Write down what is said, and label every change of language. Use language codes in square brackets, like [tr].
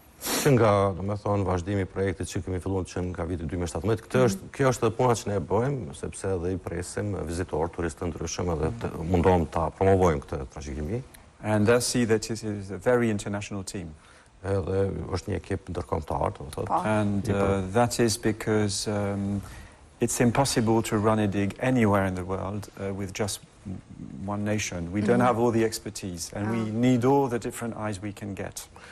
[sq] Që nga, do me thonë, vazhdimi i projektit që kemi filluar që nga viti 2017, kjo është puna që ne bëjmë, sepse edhe i presim vizitorë, turistë të ndryshëm edhe mundohem ta promovojmë këtë trashëgimi. [en] And they'll see that it is a very international team. [sq] Edhe është një ekip ndërkombëtar, do thotë. [en] And that is because it's impossible to run a dig anywhere in the world with just one nation. We don't have all the expertise, and we need all the different eyes we can get.